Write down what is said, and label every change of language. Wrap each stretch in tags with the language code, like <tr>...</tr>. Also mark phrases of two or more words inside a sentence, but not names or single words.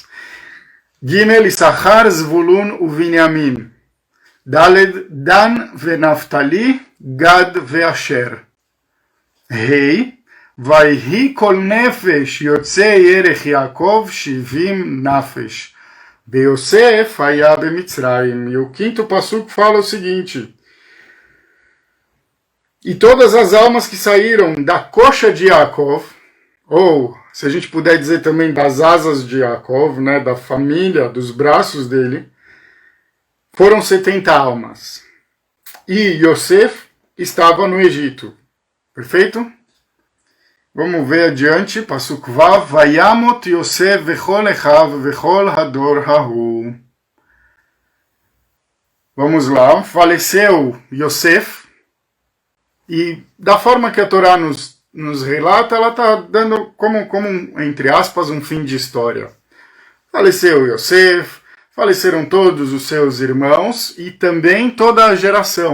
<pt>Gimel, Issachar, Zvulun e Binyamin. Daled, Dan ve Naftali, Gad ve Asher.</pt> <he>רי, ויהי כל נפש יצאי ירך יעקב שבעים נפש. ויוסף היה במצרים.</he> <pt>E o quinto passuco fala o seguinte: e todas as almas que saíram da coxa de Yaakov, ou se a gente puder dizer também das asas de Yaakov, né, da família, dos braços dele, foram 70 almas. E Yosef estava no Egito. Perfeito? Vamos ver adiante.</pt> <he>פסוק ו. וימת יוסף וכל אחיו וכל הדור ההוא.</he> <pt>Vamos lá. Faleceu Yosef. E da forma que a Torá nos relata, ela está dando como, entre aspas, um fim de história. Faleceu Yosef, faleceram todos os seus irmãos e também toda a geração.</pt>